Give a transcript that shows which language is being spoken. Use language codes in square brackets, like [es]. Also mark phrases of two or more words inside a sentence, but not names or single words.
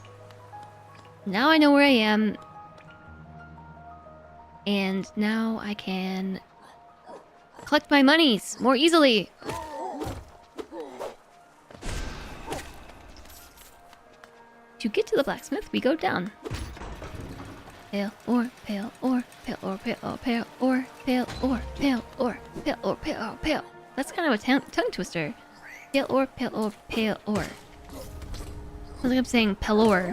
[en] Now I know where I am. And now I can collect my monies more easily. To get to the blacksmith, we go down. Pale ore, pale ore, pale ore, pale ore, pale ore, pale ore, pale ore, pale ore, pale ore, pale. That's kind of a tongue twister. Pale ore, pale ore, pale ore. Sounds like I'm saying pelor.